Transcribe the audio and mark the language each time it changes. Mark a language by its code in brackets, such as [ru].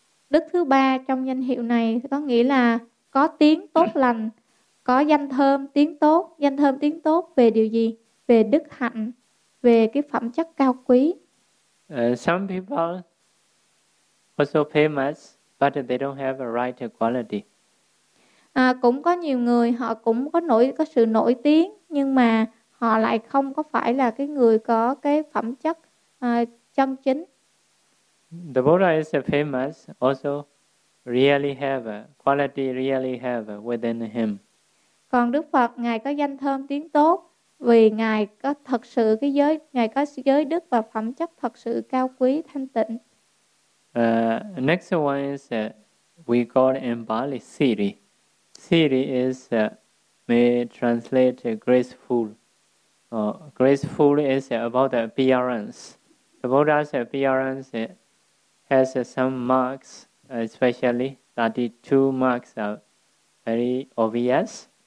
[vi] Đức thứ ba trong danh hiệu này có nghĩa là có tiếng tốt lành, có danh thơm tiếng tốt. Danh thơm tiếng tốt về điều gì? Về đức hạnh, về cái phẩm chất cao quý. [en] Some people also famous, but they don't have a right quality. [vi] Cũng có nhiều người họ cũng có sự nổi tiếng, nhưng mà họ lại không có phải là cái người có cái phẩm chất chân chính. [en] The Buddha is famous, also really have a quality, really have within him. [vi] Còn Đức Phật, ngài có danh thơm tiếng tốt vì ngài có thật sự cái giới, ngài có giới đức và phẩm chất thật sự cao quý thanh tịnh. [en] Next one is we call in Bali Siri. Siri is may translate graceful. Graceful is about the appearance. The Buddha's appearance has some marks, especially 32 marks are very obvious.